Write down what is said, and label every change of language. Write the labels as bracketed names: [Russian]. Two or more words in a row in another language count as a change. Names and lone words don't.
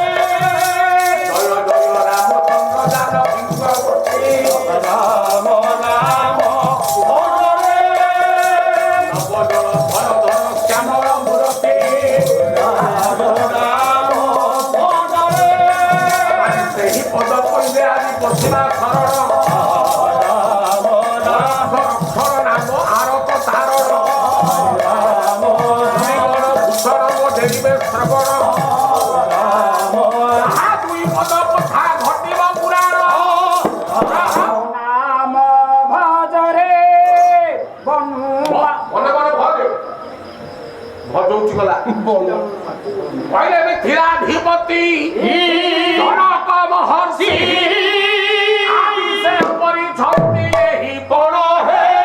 [Bangla] জয় জয় রামচন্দ্র জান বিশ্বপতি রাম নাম ভজরে নবজল ধর ধর শ্যামল মূরতি রাম নাম ভজরে [Odia] ସେହି ପଦ କହିଲେ ଆଜି ପଶିଲା ଶରଣ ରାମ ନାମ ଅକ୍ଷର ନାମ ଆରତ ତାରଣ ରାମ ଶ୍ରୀଗଣ ଭୂଷଣ ମୋ ଡେରିବେ ଶ୍ରବଣ ରାମ ତାହା ଦୁଇ ପଦ କଥା ଘଟିବ ପୁରାଣ [Bangla] নাম ভজরে বনুয়া [Odia] ମନେ ମନେ ଭଜ ଭଜଉଛି ଗଲା କହିଲେ ଏବେ ଧୀରାଧିପତି ଜନକ ମହର୍ଷି ଆଜି ସେ କରିଛନ୍ତି ଏହି ବଣ ହେ